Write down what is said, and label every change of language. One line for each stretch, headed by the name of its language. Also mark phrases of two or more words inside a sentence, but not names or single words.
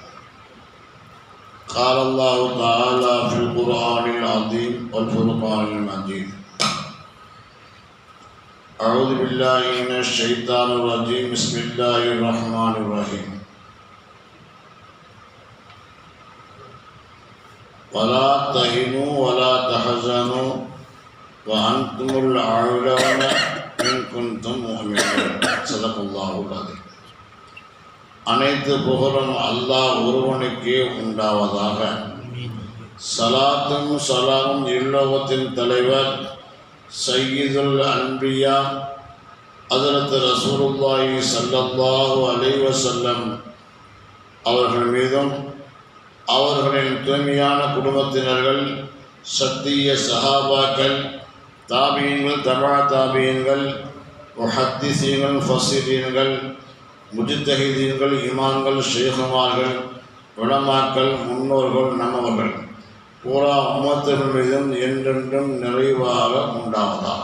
Arabic: قال الله تعالى في القرآن العظيم والفرقان المجيد أعوذ بالله من الشيطان الرجيم بسم الله الرحمن الرحيم ولا تهنوا ولا تحزنوا وأنتم الأعلون إن كنتم مؤمنين صدق الله العظيم.
Tamil: அனைத்து புகழும் அல்லாஹ் ஒருவனுக்கே உண்டாவதாக. சலாத்தும் சலாமும் இல்லோகத்தின் தலைவர்
Arabic: سيد الأنبياء
Tamil: ஹஜ்ரத் ரசூலுல்லாஹி
Arabic: صلى الله عليه وسلم
Tamil: அவர்கள் மீதும் அவர்களின் தூய்மையான குடும்பத்தினர்கள், சத்திய சஹாபாக்கள், தாபீன்கள், தபா தாபீன்கள், முஹத்திஸீன்கள், முஃபஸ்ஸிரீன்கள், முஜ்தஹிதீன்கள், இமாம்கள், ஷேகுமார்கள், உலமாக்கள், முன்னோர்கள், நம்மவர்கள் பூரா உம்மத்துகள் மீதும் என்றென்றும் நிறைவாக உண்டாவதாக.